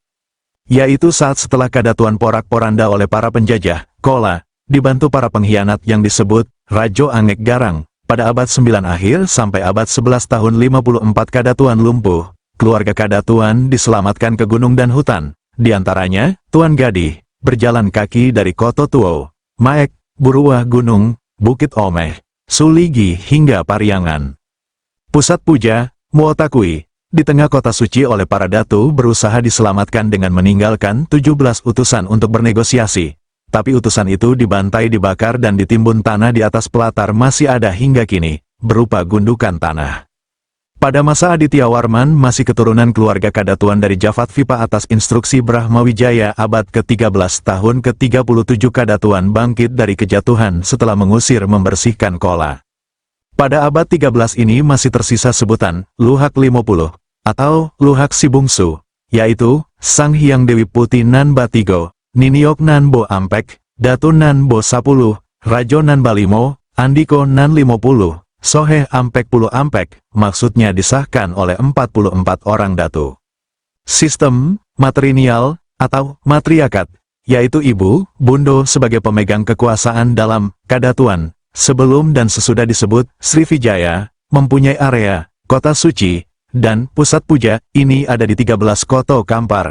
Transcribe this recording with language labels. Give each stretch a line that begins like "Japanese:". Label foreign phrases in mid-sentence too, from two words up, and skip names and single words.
Indonesian: Yaitu saat setelah Kadatuan porak-poranda oleh para penjajah, Kola, dibantu para pengkhianat yang disebut Rajo Angek Garang, pada abad 9 akhir sampai abad 11 tahun 54 Kadatuan lumpuh, keluarga Kadatuan diselamatkan ke gunung dan hutan, diantaranya Tuan Gadih, berjalan kaki dari Koto Tuo, Maek, Buruah Gunung, Bukit Omeh, Suligi hingga Pariangan. Pusat puja, Muotakui, di tengah kota suci oleh para datu berusaha diselamatkan dengan meninggalkan 17 utusan untuk bernegosiasi. Tapi utusan itu dibantai, dibakar dan ditimbun tanah di atas pelatar masih ada hingga kini, berupa gundukan tanah. Pada masa Aditya Warman masih keturunan keluarga Kadatuan dari Jafatvipa atas instruksi Brahmawijaya abad ke-13 tahun ke-37 Kadatuan bangkit dari kejatuhan setelah mengusir membersihkan Kola. Pada abad 13 ini masih tersisa sebutan Luhak 50 atau Luhak si Bungsu, yaitu Sang Hyang Dewi Putih Nan Batigo, Niniok Nan Bo Ampek, Datu Nan Bo 10, Rajo Nan Balimo, Andiko Nan 50, Soheh Ampek Puluh Ampek, maksudnya disahkan oleh 44 orang datu. Sistem matrinial atau matriarkat, yaitu ibu, bundo sebagai pemegang kekuasaan dalam Kadatuan, sebelum dan sesudah disebut Srivijaya, mempunyai area, kota suci, dan pusat puja, ini ada di 13 Koto Kampar.